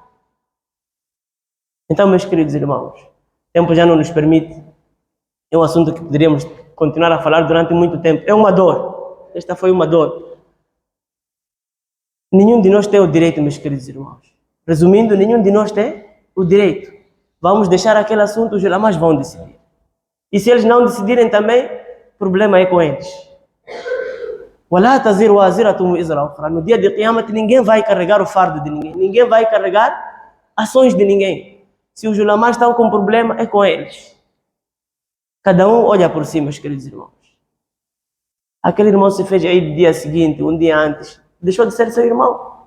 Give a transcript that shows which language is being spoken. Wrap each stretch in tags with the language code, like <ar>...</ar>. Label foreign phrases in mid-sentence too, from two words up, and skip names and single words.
<pt>Então, meus queridos irmãos, o tempo já não nos permite, é um assunto que poderíamos continuar a falar durante muito tempo, é uma dor, esta foi uma dor. Nenhum de nós tem o direito, meus queridos irmãos. Resumindo, nenhum de nós tem o direito. Vamos deixar aquele assunto, os ulama's vão decidir. E se eles não decidirem também, o problema é com eles.</pt> <ar>وَلَا تَزِرُ وَازِرَةٌ وِزْرَ أُخْرَى.</ar> <pt>No dia de Qiyamah, ninguém vai carregar o fardo de ninguém. Ninguém vai carregar ações de ninguém. Se os ulama's estão com problema, é com eles. Cada um olha por si, meus queridos irmãos. Aquele irmão se fez aí no dia seguinte, um dia antes. Deixou de ser seu irmão?</pt>